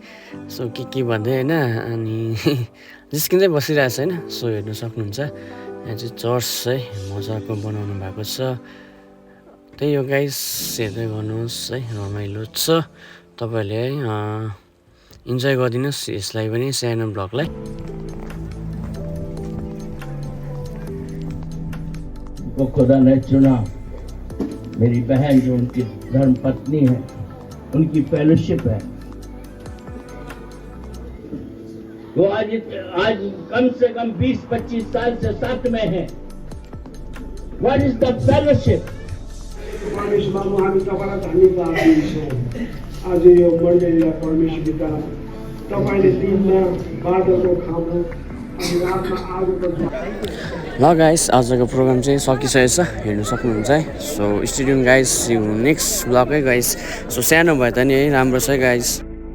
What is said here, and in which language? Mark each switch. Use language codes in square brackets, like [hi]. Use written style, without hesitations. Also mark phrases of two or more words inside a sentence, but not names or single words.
[ne] सो के भन्दै होइन अनि जिस्किँदै बसिरहेको छ होइन. सो हेर्नु सक्नुहुन्छ यहाँ चाहिँ चर्च है मजाको बनाउनु भएको छ. त्यही हो गाइस, हेर्दै गर्नुहोस् है, रमाइलो छ. तपाईँहरूले है इन्जोय गरिदिनुहोस् यसलाई पनि, सानो ब्लगलाई. [hi] को खुदा ने चुना, मेरी बहन जो उनकी धर्म पत्नी है, उनकी फेलोशिप है. वो आज कम से कम 20-25 साल से साथ में है. [en] What is the fellowship? [ne] आज यो मण्डलीलाई परमेश्वर पिता तपाईँले दिनमा बादलको खानु अनि रातमा आगोको ल गाइस, आजको प्रोग्राम चाहिँ सकिसकेछ, हेर्नु सक्नुहुन्छ है. सो स्टेडियम गाइस, यु नेक्स्ट ब्लग है गाइस. सो सानो भए पनि है राम्रो छ है गाइस.